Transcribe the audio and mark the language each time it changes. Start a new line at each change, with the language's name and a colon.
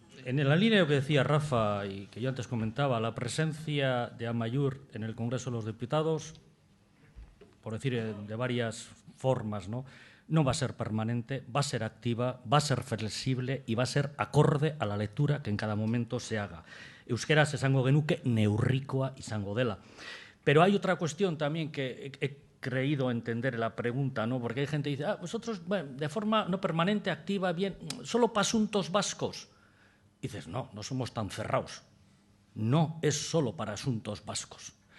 Spanish: en la línea de lo que decía Rafa y que yo antes comentaba, la presencia de Amaiur en el Congreso de los Diputados, por decir de varias formas, no va a ser permanente, va a ser activa, va a ser flexible y va a ser acorde a la lectura que en cada momento se haga.
Basque: Euskaraz esango genuke neurrikoa izango dela.
Spanish: Pero hay otra cuestión también que he creído entender en la pregunta, ¿no? Porque hay gente que dice, vosotros, bueno, de forma no permanente, activa, bien, solo para asuntos vascos. Y dices, no somos tan cerrados. No es solo para asuntos vascos.